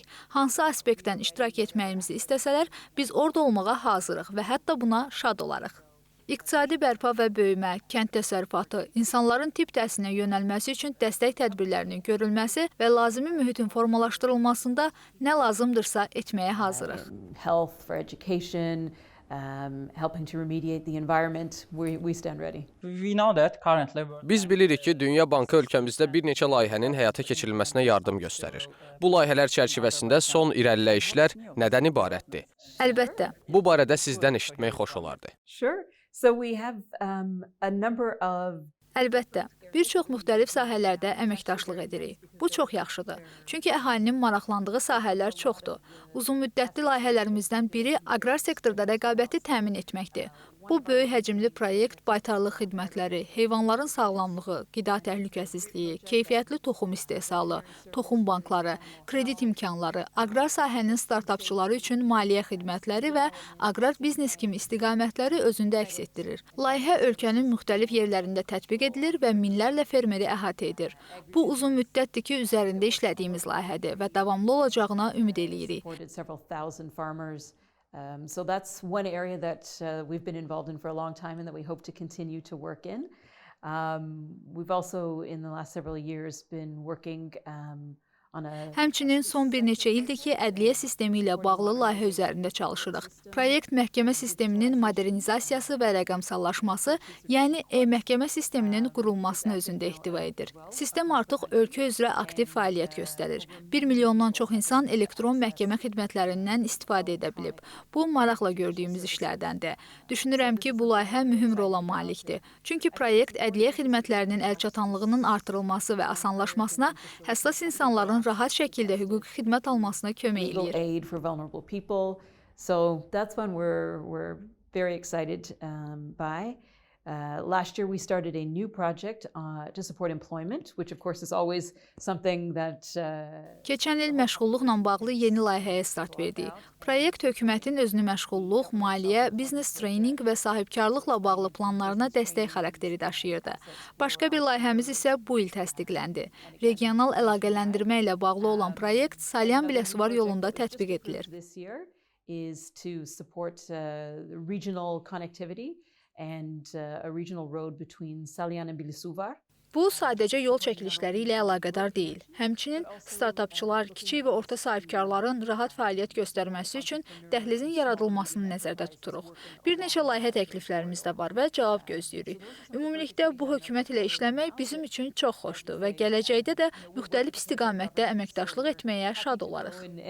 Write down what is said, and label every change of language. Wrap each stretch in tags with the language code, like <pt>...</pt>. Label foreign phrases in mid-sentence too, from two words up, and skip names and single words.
<az>Hansı aspektdən iştirak etməyimizi istəsələr, biz orada olmağa hazırıq və hətta buna şad olarıq. İqtisadi bərpa və böyümə, kənd təsərrüfatı, insanların tibb təhsilinə yönəlməsi üçün dəstək tədbirlərinin görülməsi və lazımi mühitin formalaşdırılmasında nə lazımdırsa etməyə hazırıq.</az> <en>health, for education, helping to remediate the environment, we stand ready. We know that currently</en> <az>Biz bilirik ki, Dünya Bankı ölkəmizdə bir neçə layihənin həyata keçirilməsinə yardım göstərir. Bu layihələr çərçivəsində son irəliləyişlər nədən ibarətdir? Əlbəttə. Bu barədə sizdən eşitmək xoş olardı.</az> <en>Sure. So we have a number of</en> <az>Əlbəttə, bir çox müxtəlif sahələrdə əməkdaşlıq edirik. Bu çox yaxşıdır. Çünki əhalinin maraqlandığı sahələr çoxdur. Uzunmüddətli layihələrimizdən biri aqrar sektorda rəqabəti təmin etməkdir. Bu böyük həcmli proyekt baytarlıq xidmətləri, heyvanların sağlamlığı, qida təhlükəsizliyi, keyfiyyətli toxum istehsalı, toxum bankları, kredit imkanları, aqrar sahənin startapçıları üçün maliyyə xidmətləri və aqrar biznes kimi istiqamətləri özündə əks etdirir. Layihə ölkənin müxtəlif yerlərində tətbiq edilir və minlərlə fermeri əhatə edir. Bu uzun müddətdir ki, üzərində işlədiyimiz layihədir və davamlı olacağına ümid eləyirik.</az> <en>supported several thousand farmers. So that's one area that we've been involved in for a long time and that we hope to continue to work in. We've also, in the last several years, been working on a</en> <az>Həmçinin son bir neçə ildir ki, ədliyyə sistemi ilə bağlı layihə üzərində çalışırıq. Proyekt məhkəmə sisteminin modernizasiyası və rəqəmsallaşması, yəni e-məhkəmə sisteminin qurulmasını özündə ehtiva edir. Sistem artıq ölkə üzrə aktiv fəaliyyət göstərir. 1 milyondan çox insan elektron məhkəmə xidmətlərindən istifadə edə bilib. Bu, maraqla gördüyümüz işlərdəndir. Düşünürəm ki, bu layihə mühüm rola malikdir. Çünki proyekt ədliyyə xidmətlərinin əlçatanlığının artırılması və asanlaşmasına, həssas insanların rahat şəkildə hüquqi xidmət almasına kömək legal eləyir.</az> <en>aid for vulnerable people. So that's one we're very excited by. Last year we started a new project to support employment, which of course is always something that</en> <az>Keçən il məşğulluqla bağlı yeni layihəyə start verdik. Proyekt hökumətin özünü məşğulluq, maliyyə, biznes treyninq və sahibkarlıqla bağlı planlarına dəstək xarakteri daşıyırdı. Başqa bir layihəmiz isə bu il təsdiqləndi. Regional əlaqələndirmə ilə bağlı olan proyekt Salyan-Biləsuvar yolunda tətbiq edilir.</az> <en>this year is to support regional connectivity and a regional road between Salyan and Bilisuvar.</en> <az>Bu sadəcə yol çəkilişləri ilə əlaqədar deyil. Həmçinin startapçılar, kiçik və orta sahibkarların rahat fəaliyyət göstərməsi üçün dəhlizin yaradılmasını nəzərdə tuturuq. Bir neçə layihə təkliflərimiz də var və cavab gözləyirik. Ümumilikdə bu hökumət ilə işləmək bizim üçün çox xoşdur və gələcəkdə də müxtəlif istiqamətdə əməkdaşlıq etməyə şad olarıq.</az>